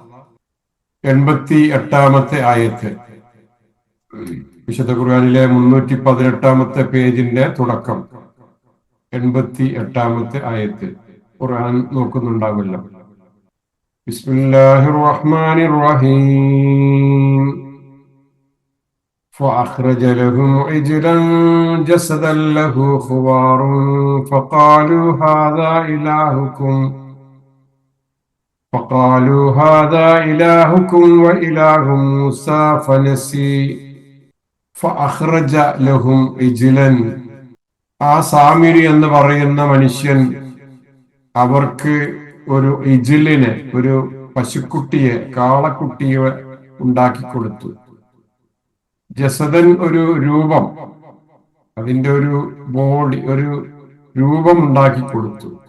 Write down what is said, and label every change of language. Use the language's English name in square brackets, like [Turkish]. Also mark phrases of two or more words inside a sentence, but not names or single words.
[Malayalam] 88-ാമത്തെ ആയത്ത്, വിശുദ്ധ ഖുർആനിലെ 318-ാമത്തെ പേജിന്റെ തുടക്കം. 88-ാമത്തെ ആയത്ത് ഖുർആൻ നോക്കുന്നുണ്ടാവില്ല. [Arabic] بسم الله الرحمن الرحيم. فأخرج لهم عجلا جسدا له خوار فقالوا هذا إلهكم وإله موسى فنسي فأخرج لهم عجلا. [Malayalam] ആ സാമിരി എന്ന് പറയുന്ന മനുഷ്യൻ അവർക്ക് ഒരു ഇജിലിനെ, ഒരു പശുക്കുട്ടിയെ, കാളക്കുട്ടിയെ ഉണ്ടാക്കി കൊടുത്തു. ജസദൻ ഒരു രൂപം, അതിന്റെ ഒരു ബോഡി, ഒരു രൂപം ഉണ്ടാക്കി കൊടുത്തു.